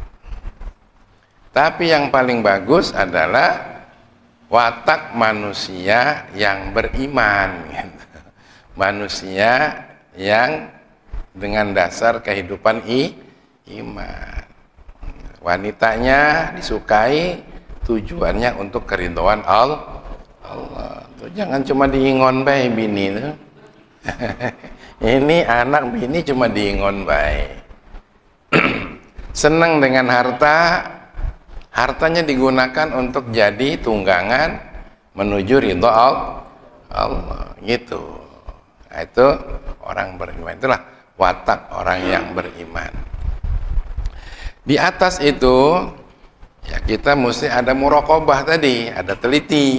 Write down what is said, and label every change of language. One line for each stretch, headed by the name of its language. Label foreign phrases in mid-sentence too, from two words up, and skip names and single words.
Indonesian: Tapi yang paling bagus adalah watak manusia yang beriman, gitu. Manusia yang dengan dasar kehidupan iman. Wanitanya disukai, tujuannya untuk keridhaan Allah. Tuh, jangan cuma diingon bae bini tuh. Ini anak bini cuma diingon bae. Senang dengan harta. Hartanya digunakan untuk jadi tunggangan menuju ridha Allah, gitu. Nah, itu orang beriman. Itulah watak orang yang beriman. Di atas itu, ya kita mesti ada muraqabah tadi, ada teliti.